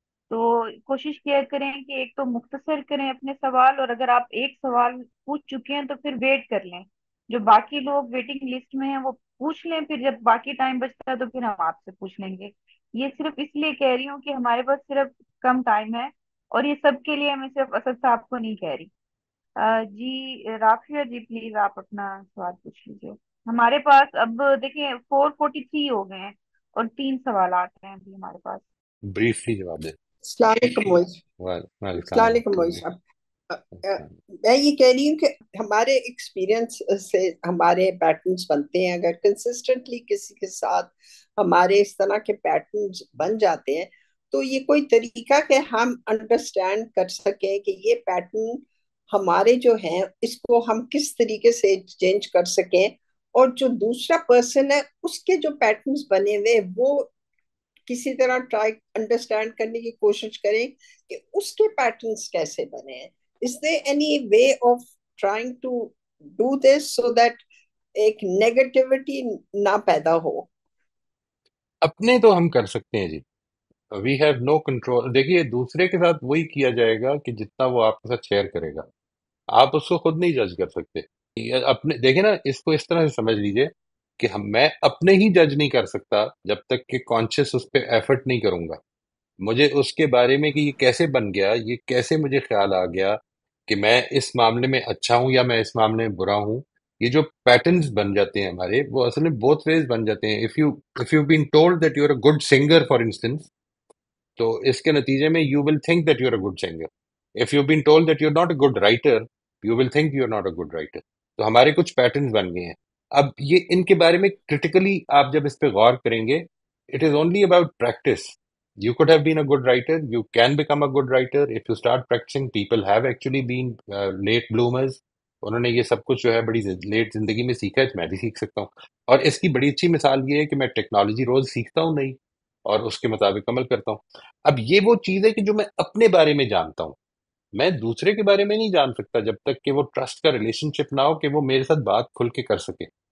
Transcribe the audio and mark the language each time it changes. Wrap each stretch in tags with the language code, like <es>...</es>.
<ur>تو کوشش کیا کریں کہ ایک تو مختصر کریں اپنے سوال، اور اگر آپ ایک سوال پوچھ چکے ہیں تو پھر ویٹ کر لیں. جو باقی لوگ ویٹنگ لسٹ میں ہیں وہ پوچھ لیں، پھر جب باقی ٹائم بچتا ہے تو پھر ہم آپ سے پوچھ لیں گے. یہ صرف اس لیے کہہ رہی ہوں کہ ہمارے پاس صرف کم ٹائم ہے، اور یہ سب کے لیے، میں صرف اسد صاحب کو نہیں کہہ رہی. جی رافیہ جی پلیز آپ اپنا سوال پوچھ لیجیے. ہمارے پاس اب دیکھیں 4:43 ہو گئے ہیں، اور 3 سوالات ہیں ابھی ہمارے پاس. بریفلی جواب دیں. السلام علیکم موئز. وعلیکم السلام السلام علیکم موئز ورحمۃ صاحب. اللہ. میں یہ کہہ رہی ہوں کہ ہمارے ایکسپیرینس سے ہمارے پیٹرنز بنتے ہیں. اگر کنسسٹنٹلی کسی کے ساتھ ہمارے اس طرح کے پیٹرنز بن جاتے ہیں تو یہ کوئی طریقہ کہ ہم انڈرسٹینڈ کر سکیں کہ یہ پیٹرن ہمارے جو ہیں اس کو ہم کس طریقے سے چینج کر سکیں، اور جو دوسرا پرسن ہے اس کے جو پیٹرنز بنے ہوئے وہ کسی طرح ٹرائی انڈرسٹینڈ کرنے کی کوشش کریں کہ اس کے پیٹرنز کیسے بنے ہیں.</ur> <en>Is there any way of trying to do this so that</en> <ur>ایک نیگیٹیوٹی نہ پیدا ہو؟ اپنے تو ہم کر سکتے ہیں جی،</ur> <en>We have no control.</en> <ur>دیکھیے دوسرے کے ساتھ وہی کیا جائے گا کہ جتنا وہ آپ کے ساتھ شیئر کرے گا. آپ اس کو خود نہیں جج کر سکتے. یہ اپنے دیکھیں نا، اس کو اس طرح سے سمجھ لیجئے کہ میں اپنے ہی جج نہیں کر سکتا جب تک کہ کانشیس اس پہ ایفرٹ نہیں کروں گا. مجھے اس کے بارے میں کہ یہ کیسے بن گیا، یہ کیسے مجھے خیال آ گیا کہ میں اس معاملے میں اچھا ہوں یا میں اس معاملے میں برا ہوں. یہ جو پیٹرنز بن جاتے ہیں ہمارے، وہ اصل میں بوتھ ویز بن جاتے ہیں.</ur> <en>if you've been told that you're a good singer for instance،</en> <ur>تو اس کے نتیجے میں</ur> <en>You will think that you are a good singer. If you been told that you are not a good writer, you will think you are not a good writer.</en> <ur>تو ہمارے کچھ patterns بن گئے ہیں. اب یہ ان کے بارے میں کرٹیکلی آپ جب اس پہ غور کریں گے،</ur> <en>It is only about practice. You could have been a good writer. You can become a good writer if you start practicing. People have actually been late bloomers.</en> <ur>انہوں نے یہ سب کچھ جو ہے بڑی لیٹ زندگی میں سیکھا ہے، تو میں بھی سیکھ سکتا ہوں. اور اس کی بڑی اچھی مثال یہ ہے کہ میں ٹیکنالوجی روز سیکھتا ہوں نہیں، اور اس کے مطابق عمل کرتا ہوں. اب یہ وہ چیز ہے کہ جو میں اپنے بارے میں جانتا ہوں، میں دوسرے کے بارے میں نہیں جان سکتا جب تک کہ وہ ٹرسٹ کا ریلیشن شپ نہ ہو کہ وہ میرے ساتھ بات کھل کے کر سکے.</ur>